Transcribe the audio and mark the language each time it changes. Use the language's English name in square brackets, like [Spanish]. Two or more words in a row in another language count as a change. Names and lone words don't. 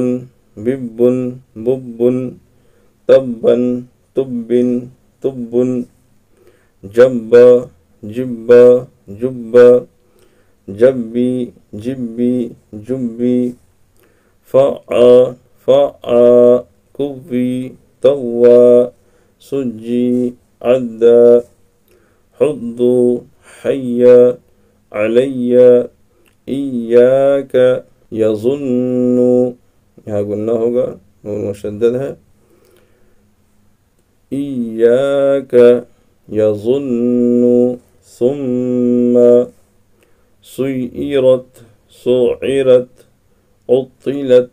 [Arabic] ببن، ببن، تبن، تبن، تبن، جبا، جبا، جبا، جبی، جبی، جبی، فعا، فعا، کبی، طوا، سجی، عدا، حضو، حیا، علیہ، ایاک، یظن، [Urdu] یہاں گنہ ہوگا، نون مشدد ہے، [Arabic] ایاک، یظن، ثم، سیرت، سعرت، عطلت۔